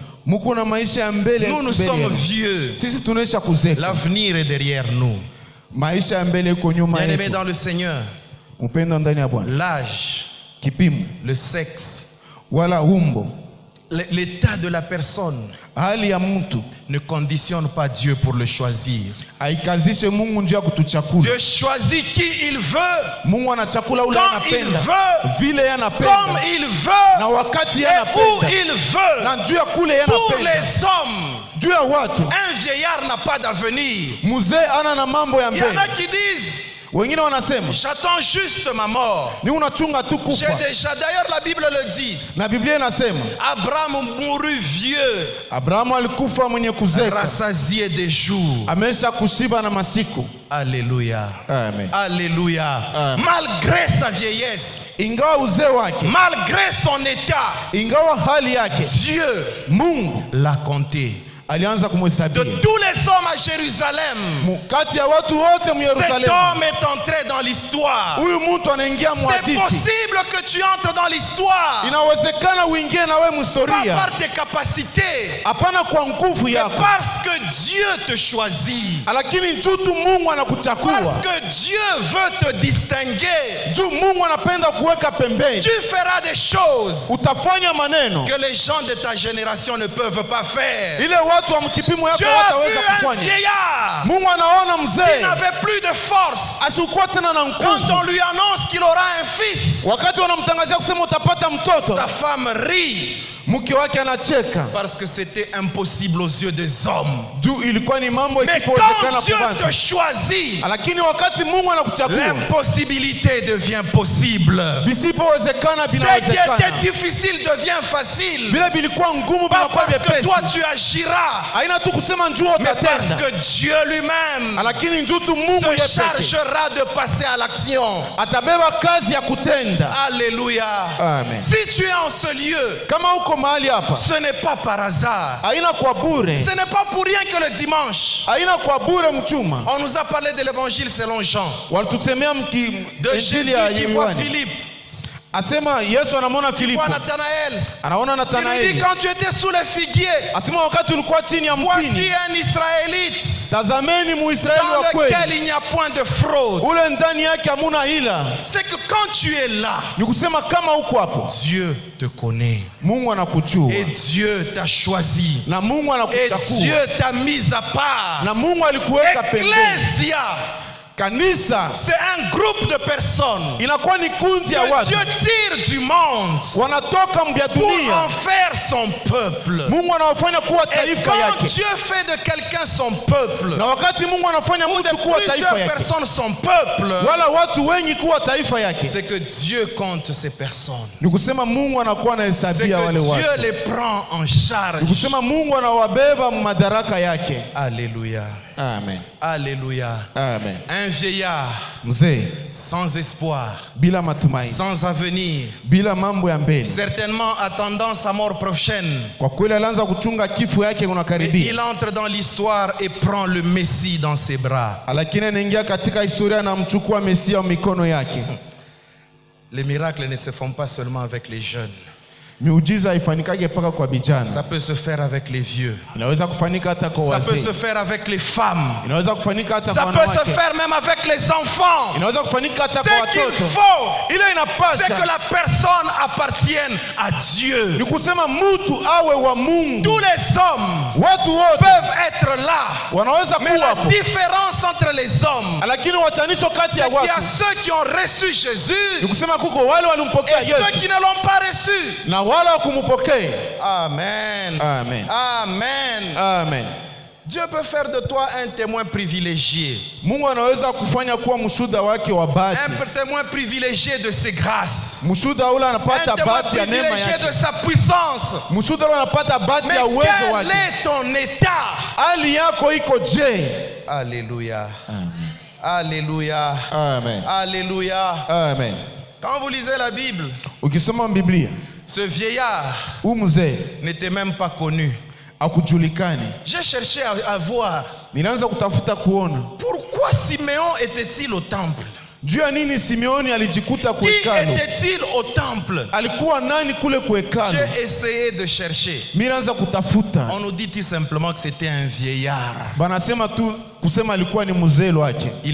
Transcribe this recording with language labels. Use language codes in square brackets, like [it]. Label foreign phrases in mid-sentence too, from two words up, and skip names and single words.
[fr] Nous sommes vieux. L'avenir est derrière nous. Bien-aimés dans le Seigneur, l'âge, le sexe, l'état de la personne [sw] hali ya mtu [fr] ne conditionne pas Dieu pour le choisir. [sw] haikazishe Mungu njia kutuchakula. [fr] Dieu choisit qui il veut, [sw] Mungu anachakula ule [fr] quand il [sw] anapenda, [fr] veut, [sw] vile [fr] comme [sw] yanapenda, [fr] il veut, [sw] na wakati [fr] et où [sw] yanapenda, [fr] il veut. [sw] na njia kule [fr] Pour [sw] yanapenda. [fr] les hommes, [sw] Juu ya watu, [fr] un vieillard n'a pas d'avenir. [sw] mzee ana na mambo ya [fr] Il y en a [sw] mbele. [fr] qui disent, [sw] Wengine wanasema [fr] j'attends juste ma mort. [sw] ni unachunga tu [fr] J'ai [sw] kufa. [fr] déjà, d'ailleurs la Bible le dit, [sw] Na Biblia inasema [fr] Abraham mourut vieux, [sw] Abrahamu alikufa mwenye kuzeka, [fr] rassasié des jours. [sw] amesha kushiba na masiku. [fr] Alléluia. Amen. Alléluia. Amen. Malgré sa vieillesse, [sw] Ingawa uzee wake, [fr] malgré son état, [sw] ingawa hali yake, [fr] Dieu [sw] Mungu [fr] l'a compté. [sw] alianza [fr] De [sw] kumhesabia. [fr] tous les hommes à Jérusalem, [sw] Kati ya watu wote [fr] cet [sw] Yerusalemu, [fr] homme est entré dans l'histoire. [sw] huyu mtu anaingia [fr] C'est [sw] mhadithi. [fr] possible que tu entres dans l'histoire, [sw] Inawezekana uingie na wewe [fr] pas [sw] mhistoria, [fr] par tes capacités, [sw] hapana kwa nguvu [fr] mais [sw] yako, [fr] parce que Dieu te choisit. [sw] lakini juu tu Mungu [fr] Parce [sw] anakuchakua, [fr] que Dieu veut te distinguer. [sw] juu Mungu anapenda kuweka pembeni. [fr] Tu feras des choses [sw] Utafanya maneno [fr] que les gens de ta génération ne peuvent pas faire. [sw] ile watu wa mkipimo yako [fr] Dieu a vu [sw] wataweza [fr] un [sw] kufanya. [fr] vieillard [sw] Mungu anaona [fr] qui [sw] mzee [fr] n'avait plus de force. [sw] asikuwa tena na [fr] Quand on [sw] nguvu, [fr] lui annonce qu'il aura un fils, [sw] wakati wanamtangazia kusema utapata mtoto, [fr] sa femme rit [sw] mke wake anacheka [fr] parce que c'était impossible aux yeux des hommes. [sw] juu ilikuwa ni mambo [fr] Mais [sw] isipowezekana [fr] quand Dieu [sw] kwa [fr] te [sw] watu. [fr] choisit, [sw] Lakini wakati Mungu anakuchagua, [fr] l'impossibilité devient possible. [sw] visipowezekana [fr] Ce qui [sw] vinawezekana, [fr] était difficile devient facile. [sw] vile vilikuwa ngumu [fr] Pas [sw] vinakuwa [fr] parce que [sw] vyepesi. [fr] toi tu agiras, [sw] Haina tu kusema njoo [fr] mais parce [sw] utatenda, [fr] que Dieu lui-même [sw] lakini njoo tu Mungu [fr] se [sw] yeye pekee [fr] chargera de passer à l'action. [sw] atabeba kazi ya kutenda. [fr] Alléluia. Amen. Si tu es en ce lieu, [sw] Kama uko mahali hapa, [fr] ce n'est pas par hasard. [sw] haina kwa bure, [fr] Ce n'est pas pour rien que le dimanche, [sw] haina kwa bure mchuma. [fr] on nous a parlé de l'évangile selon Jean. [sw] Walitusemea [fr] De [sw] injili [fr] Jésus [sw] ya [fr] qui voit [sw] Yohana, [fr] Philippe, [sw] asema Yesu anamwona [fr] qui [sw] Filipo, [fr] voit Nathanaël. [sw] anaona [fr] Il lui dit, [sw] Nathanaeli, [fr] quand tu étais sous le figuier, [sw] asema wakati ulikuwa chini ya [fr] voici [sw] mtini, [fr] un Israélite [sw] tazameni Muisraeli [fr] dans [sw] wa kweli, [fr] lequel il n'y a point de fraude. [sw] ule ndani yake hamuna hila. [fr] C'est que quand tu es là, [sw] Ni kusema kama uko hapo, [fr] Dieu te connaît. [sw] Mungu anakujua [fr] Et Dieu t'a choisi. [sw] na Mungu [fr] Et Dieu [sw] anakuchagua [fr] t'a mis à part. [sw] na Mungu alikuweka pembeni. [fr] Ecclésia, [sw] Kanisa [fr] c'est un groupe de personnes [sw] inakuwa ni kundi ya [fr] que [sw] watu [fr] Dieu tire du monde [sw] wanatoka mbya [fr] pour [sw] dunia, [fr] en faire son peuple. [sw] Mungu anawafanya kuwa [fr] Et [sw] taifa [fr] quand [sw] yake, [fr] Dieu fait de quelqu'un son peuple, [sw] na wakati Mungu anafanya [fr] ou de [sw] mtu kuwa taifa [fr] plusieurs [sw] yake, [fr] personnes son peuple, [sw] wala watu wengi kuwa taifa yake, [fr] c'est que Dieu compte ces personnes. [sw] ni kusema Mungu anakuwa [fr] C'est [sw] anahesabia [fr] que [sw] wale [fr] Dieu [sw] watu, [fr] les prend en charge. [sw] ni kusema Mungu anawabeba madaraka yake. [fr] Alléluia. Amen. Alléluia. Amen. Un vieillard [sw] Mzee [fr] sans espoir, [sw] bila matumaini, [fr] sans avenir, [sw] bila mambo ya mbele, [fr] certainement attendant sa mort prochaine. [sw] kwa kweli alianza kuchunga kifo yake [fr] Mais [sw] unakaribia, [fr] il entre dans l'histoire et prend le Messie dans ses bras. [sw] lakini anaingia katika historia na mchukua Mesia mikono yake. [fr] Les miracles ne se font pas seulement avec les jeunes. [sw] Miujiza haifanikage paka kwa [fr] Ça [sw] vijana, [fr] peut se faire avec les vieux. [sw] inaweza kufanyika hata kwa [fr] Ça peut se [sw] wazee, [fr] faire avec les femmes. [sw] inaweza kufanyika hata kwa [fr] Ça peut se [sw] wanawake, [fr] faire même avec les enfants. [sw] inaweza kufanyika hata kwa [fr] Ce qu'il [sw] watoto. [fr] faut, [sw] Ile [fr] c'est que [sw] inapasha [fr] la personne appartienne à Dieu. [sw] ni kusema mtu awe wa Mungu. [fr] Tous les hommes [sw] Watu wote [fr] peuvent être là. [sw] wanaweza [fr] Mais [sw] kuwa [fr] la [sw] hapo, [fr] différence entre les hommes, [sw] lakini wachanisho kati ya [fr] c'est qu'il y a [sw] watu [fr] ceux qui ont reçu [sw] ni [fr] Jésus [sw] kusema kuko wale walimpokea [fr] et ceux [sw] Yesu [fr] qui ne l'ont pas reçu. [sw] na wale wakumumpokea. Amen. Amen. Amen. Amen. [fr] Dieu peut faire de toi un témoin privilégié. [sw] Mungu anaweza kufanya kuwa mshuhuda wake wa bahati, [fr] Un témoin privilégié de ses grâces. [sw] mshuhuda ule [fr] Un [sw] anapata [fr] témoin [sw] bahati ya neema [fr] privilégié [sw] yake, [fr] de sa puissance. [sw] mshuhuda ule anapata bahati [fr] Mais [sw] ya uwezo [fr] quel [sw] wake. [fr] est ton état? [sw] Hali yako iko je? [fr] Alléluia. Amen. Alléluia. Amen. Alléluia. Amen. Quand vous lisez la Bible, [sw] Ukisoma Biblia, [fr] ce vieillard [sw] huyu mzee [fr] n'était même pas connu. [sw] akujulikani. [fr] J'ai cherché à voir [sw] Nilianza kutafuta kuona [fr] pourquoi Siméon était-il au temple. [sw] juu ya nini Simeoni alijikuta [fr] Qui [sw] kuhekalu. [fr] était-il au temple? [sw] Alikuwa nani kule kuhekalu? [fr] J'ai essayé de chercher. [sw] Nilianza kutafuta, [fr] On nous dit tout simplement que c'était un vieillard. [sw] banasema tu kusema alikuwa ni mzee wake.